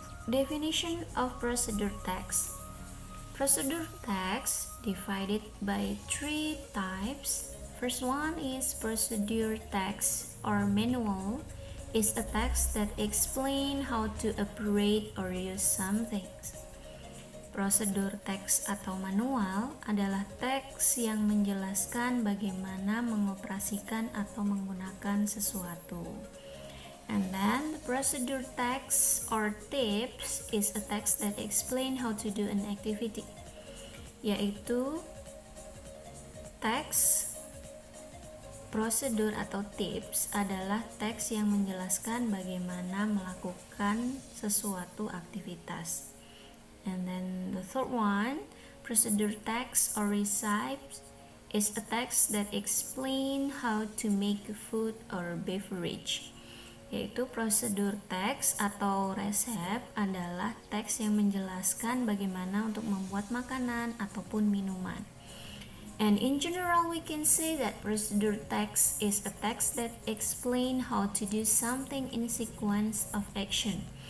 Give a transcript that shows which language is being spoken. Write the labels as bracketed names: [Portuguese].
[English] Definition of procedure tags. Procedure tags divided by three types. First one is procedure tags or manual. Is a text that explain how to operate or use something. [Indonesian] Prosedur teks atau manual adalah teks yang menjelaskan bagaimana mengoperasikan atau menggunakan sesuatu. [English] And then the procedure text or tips is a text that explain how to do an activity, [Indonesian] yaitu teks prosedur atau tips adalah teks yang menjelaskan bagaimana melakukan sesuatu aktivitas. [English] And then the third one, procedure text or recipe is a text that explain how to make food or beverage. [Indonesian] Yaitu prosedur teks atau resep adalah teks yang menjelaskan bagaimana untuk membuat makanan ataupun minuman. [English] And in general we can say that procedure text is a text that explain how to do something in sequence of action.